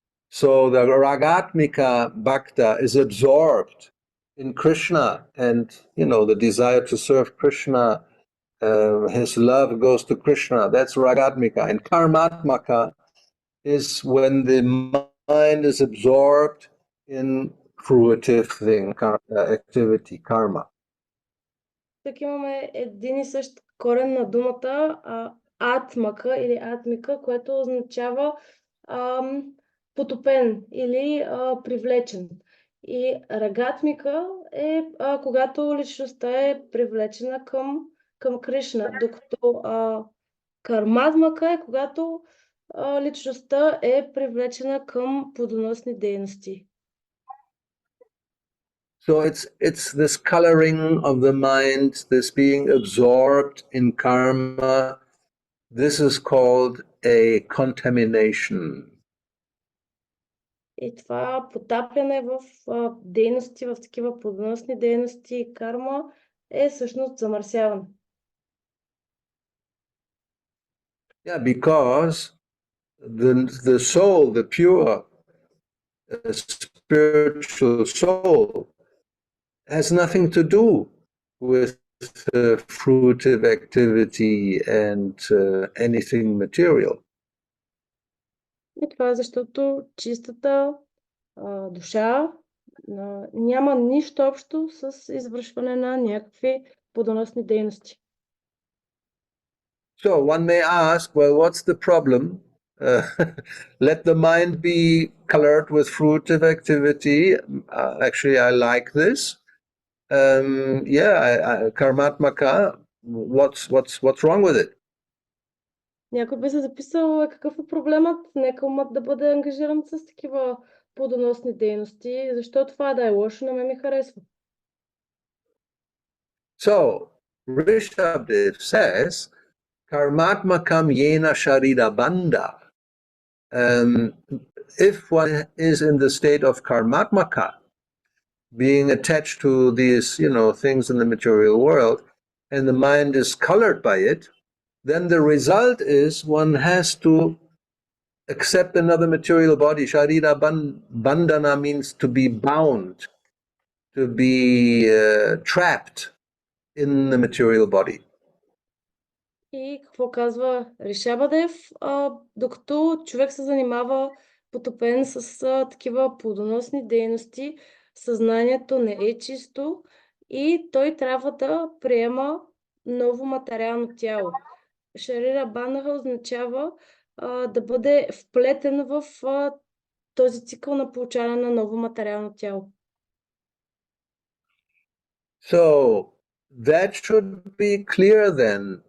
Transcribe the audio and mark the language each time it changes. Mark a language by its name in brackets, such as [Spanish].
[English] So the Ragatmika Bhakta is absorbed in Krishna and, the desire to serve Krishna. His love goes to Krishna. That's Ragatmika. And Karmatmaka is when the mind is absorbed in fruitive thing, activity, karma. [Bulgarian] Тук имаме един и същ корен на думата атмака или атмика, което означава потопен или привлечен. И рагатмика е когато личността е привлечена към Кришна, докато кармадмака е когато личността е привлечена към плодоносни дейности. [English] So it's this coloring of the mind, this being absorbed in karma. This is called a contamination. [Bulgarian] И това потапяне в дейности, в такива плодоносни дейности и карма е всъщност замърсяване. [English] Yeah, because the soul, the pure spiritual soul, has nothing to do with fruitive activity and anything material. [Bulgarian] И това е защото чистата душа няма нищо общо с извършване на някакви плодоносни дейности. [English] So one may ask, well, what's the problem? Let the mind be colored with fruitive activity. Actually, I like this. Karmatmaka. What's wrong with it? [Bulgarian] Някой би се записал какъв е проблемът, нека умът да бъде ангажиран с такива плодоносни дейности, защо това да е лошо, на мен ми харесва. [English] So, Rishabdev says, [Sanskrit] Karmatmakam yena sharira bandha. [English] If one is in the state of karmatmaka, being attached to these, things in the material world, and the mind is colored by it, then the result is one has to accept another material body. Sharira bandhana means to be bound, to be trapped in the material body. [Bulgarian] И какво казва Ришабадев? Докато човек се занимава потопен с такива плодоносни дейности, съзнанието не е чисто и той трябва да приема ново материално тяло. Шарира Банаха означава да бъде вплетен в този цикъл на получаване на ново материално тяло. [English] So that should be clear then.